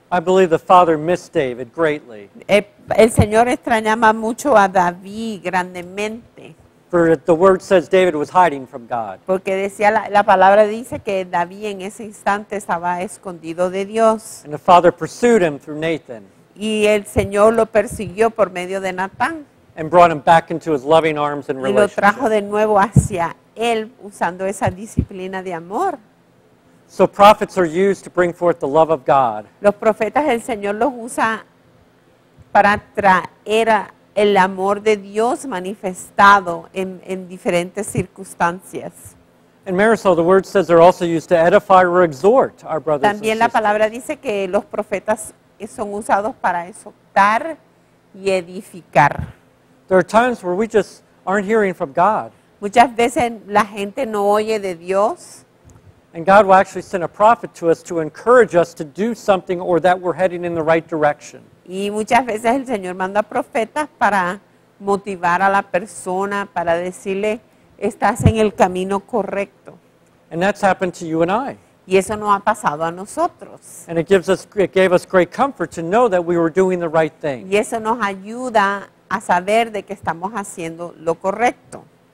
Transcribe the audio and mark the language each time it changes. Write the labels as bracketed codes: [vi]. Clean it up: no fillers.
[en] I believe the Father missed David greatly. [es] El Señor extrañaba mucho a David grandemente, [en] For the word says David was hiding from God. [es] porque decía la palabra dice que David en ese instante estaba escondido de Dios. [en] And the Father pursued him through Nathan. [es] y el Señor lo persiguió por medio de Natán [en] and brought him back into his loving arms and [es] y lo trajo [en] relationship. [es] de nuevo hacia él usando esa disciplina de amor. [en] So prophets are used to bring forth the love of God. [es] Los profetas el Señor los usa para traer el amor de Dios manifestado en diferentes circunstancias. [en] And Marisol, the word says they're also used to edify or exhort our brothers and [es] También la [en] sisters. [es] palabra dice que los profetas son usados para exhortar y edificar. [en] There are times where we just aren't hearing from God. [es] Muchas veces la gente no oye de Dios [en] And God will actually send a prophet to us to encourage us to do something or that we're heading in the right direction. [es] y muchas veces el Señor manda profetas para motivar a la persona, para decirle, estás en el camino correcto. [en] And that's happened to you and I. [es] Y eso nos ha pasado a nosotros. [en] And it gave us great comfort to know that we were doing the right thing. [es] Y eso nos ayuda a saber de que estamos haciendo lo correcto.